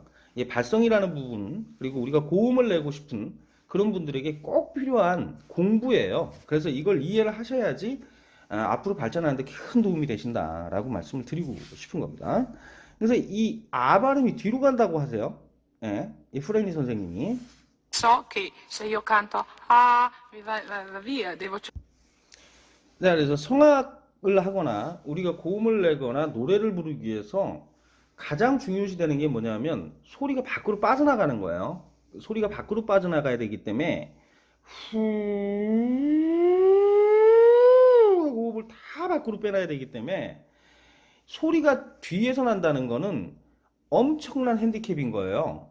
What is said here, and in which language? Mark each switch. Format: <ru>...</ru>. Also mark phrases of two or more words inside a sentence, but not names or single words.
<ko>이 발성이라는 부분, 그리고 우리가 고음을 내고 싶은 그런 분들에게 꼭 필요한 공부예요. 그래서 이걸 이해를 하셔야지 앞으로 발전하는데 큰 도움이 되신다라고 말씀을 드리고 싶은 겁니다. 그래서 이 아 발음이 뒤로 간다고 하세요. 예, 이 프레니 선생님이.</ko> <it>So che se io canto ah, va via, devo</it> <ko>네, 그래서 성악을 하거나 우리가 고음을 내거나 노래를 부르기 위해서 가장 중요시되는 게 뭐냐면 소리가 밖으로 빠져나가는 거예요. 소리가 밖으로 빠져나가야 되기 때문에 후 하고 호흡을 다 밖으로 빼놔야 되기 때문에 소리가 뒤에서 난다는 거는 엄청난 핸디캡인 거예요.</ko>